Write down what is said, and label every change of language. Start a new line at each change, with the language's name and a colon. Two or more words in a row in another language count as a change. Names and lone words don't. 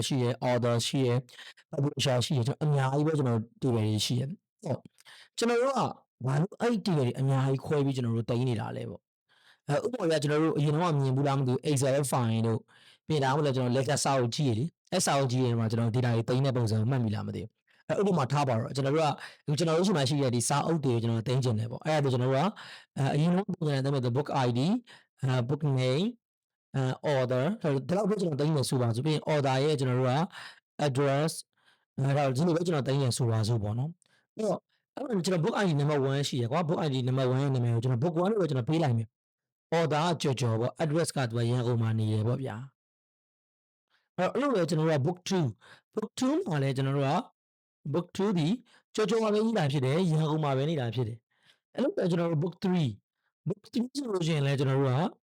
Burmese: ရှိရယ် author ရှိရယ် publisher ရှိရယ်ကျွန်တော်အများကြီးပဲကျွန်တော်တို့ table တွေရှိရယ်ဟုတ်ကျွန်တော်တို့ကဘာလို့အဲ့ဒီ table တွေအများကြီးခွဲပြီးကျွန်တော်တို့တင်နေတာလဲပေါ့ဥပမာကျွန်တော်တို့အရင်တော့မြင်ဘူးလားမသိဘူး
English: Excel file
Burmese: တို့ပြင်တာမလို့ကျွန်တော် lecture စာအုပ်ကြီးရည်လေစာအုပ်ကြီးရည်မှာကျွန်တော် data တွေတင်တဲ့ပုံစံကိုမှတ်မိလားမသိဘူးဥပမာထားပါတော့ကျွန်တော်တို့ကကျွန်တော်တို့ရှိမှရှိရဒီစာအုပ်တွေကိုကျွန် တော်တင်ကျင်တယ်ပေါ့အဲ့ဒါဆိုကျွန်တော်တို့ကအရင်တော့ပုံစံနဲ့တင်မဲ့
English: book ID book name author
Burmese: ဒီလောက်ပဲကျွန်တော်တင်နေဆိုပါဆိုပြီး author ရဲ့ ကျွန်တော်တို့က address အဲ့ဒါဒီလိုပဲကျွန်တော်တင်နေဆိုပါဆိုပေါ့နော်အဲ့တော့ကျွန်တော်
English: book ID number 1
Burmese: ရှိရကွာ
English: book ID number 1
Burmese: ရဲ့နာမည်ကိုကျွန်တော် book 1လို့ပဲကျွန်တော်ပေးလိုက်မယ် order ကကြော်ပေါ့ address ကသူကရန်ကုန်မှာနေရပေါ့ဗျာအဲ့လိုပဲကျွန်တော်တို့က book 2မှာလည်းကျွန်တော်တို့က book 2ဒီကြော်မှာပဲနေတာဖြစ်တယ်ရန်ကုန်မှာပဲနေတာဖြစ်တယ်အဲ့လိုပဲကျွန်တော်တို့ book 3ဆိုလို့ရှိရင်လည်းကျွန်တော်တို့